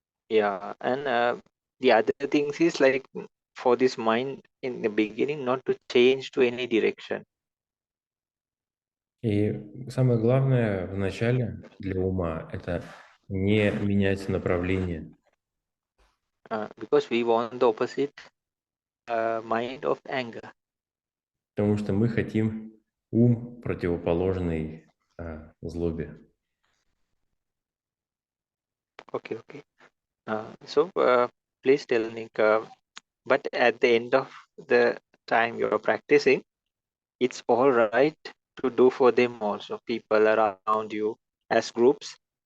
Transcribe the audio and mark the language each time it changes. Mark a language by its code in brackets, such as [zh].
[en] Yeah, and the other things is like for this mind in the beginning not to change to any direction. [ru] И самое главное в начале для ума – это не менять направление, [en] Because we want the opposite mind of anger. [ru] потому что мы хотим ум, противоположный злобе. [en] Okay. So please tell Nick, but at the end of the time you're practicing, it's all right to do for them also, people around you as groups.